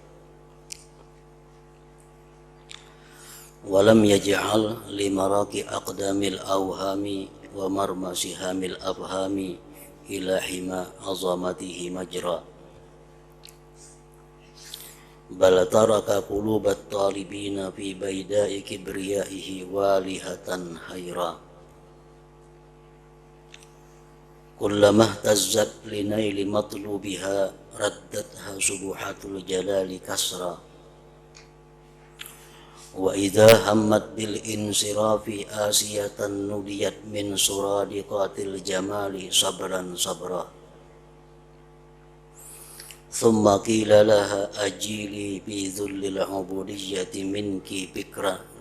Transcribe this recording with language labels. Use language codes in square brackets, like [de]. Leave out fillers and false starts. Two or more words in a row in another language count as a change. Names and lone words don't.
[ar] ولم يجعل لمراقي أقدام الأوهام ومرامي سهام الأفهام إلى حمى عظمته مجرى، بل ترك قلوب الطالبين في بيداء كبريائه والهة حيرى, كلما اهتزت لنيل مطلوبها ردتها سبحات الجلال كسرى، وإذا همت بالانصراف آيسة نوديت من سرادقات الجمال صبرا صبرا، ثم قيل لها اجلي بذل العبودية منك بكرا,